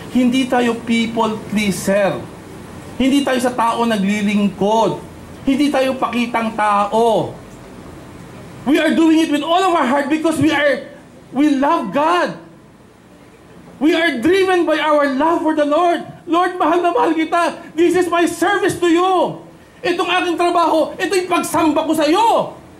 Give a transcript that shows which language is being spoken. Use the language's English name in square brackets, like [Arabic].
[Filipino] Hindi tayo [English] people pleaser. [Filipino] Hindi tayo sa tao naglilingkod. Hindi tayo pakitang tao. [English] We are doing it with all of our heart because we love God. We are driven by our love for the Lord. Lord, [Filipino] mahal na mahal kita. [English] This is my service to you. [Filipino] Itong aking trabaho, ito yung pagsamba ko sa iyo.